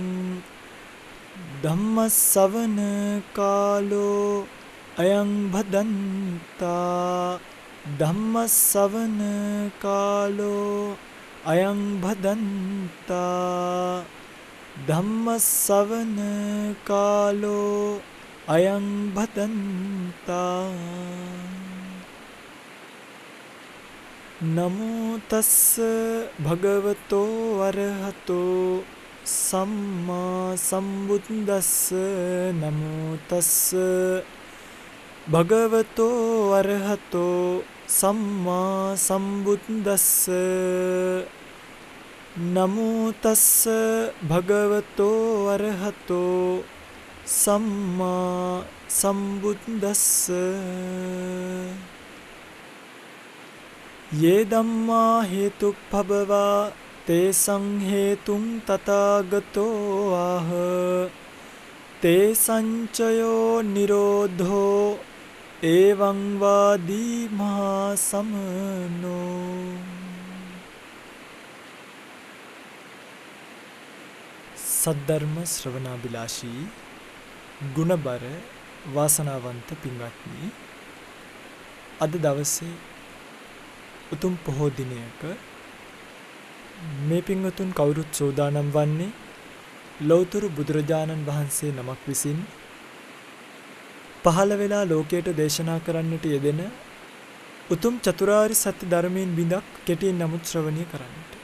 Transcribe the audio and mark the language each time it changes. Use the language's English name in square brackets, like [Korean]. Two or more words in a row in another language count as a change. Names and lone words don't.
[Pali] धम्मश्रवण कालो अयं भदन्ता धम्मश्रवण कालो अयं भदन्ता धम्मश्रवण कालो अयं भदन्ता नमो तस्स भगवतो अरहतो सम्मा सम्बुद्दस्स नमो तस्स भगवतो अरहतो सम्मा सम्बुद्दस्स नमो तस्स भगवतो अरहतो सम्मा सम्बुद्दस्स ये धम्मा हेतुभवा तेषां हेतुं तथागतो आह ते संचयो निरोधो एवं वादी महासमनो [Sinhala] සද්ධර්ම ශ්‍රවණාභිලාෂී ගුණබර වාසනාවන්ත පින්වත්නි අද දවසේ උතුම් පොහෝ දිනයක මේ පින්වතුන් කවුරුත් සෝදානම් වන්නේ ලෞතර බුදුරජාණන් වහන්සේ නමක් විසින් පහළ වෙලා ලෝකයට දේශනා කරන්නට යෙදෙන උතුම් චතුරාර්ය සත්‍ය ධර්මයෙන් බිඳක් කෙටියෙන් නමුත් ශ්‍රවණය කරන්නට.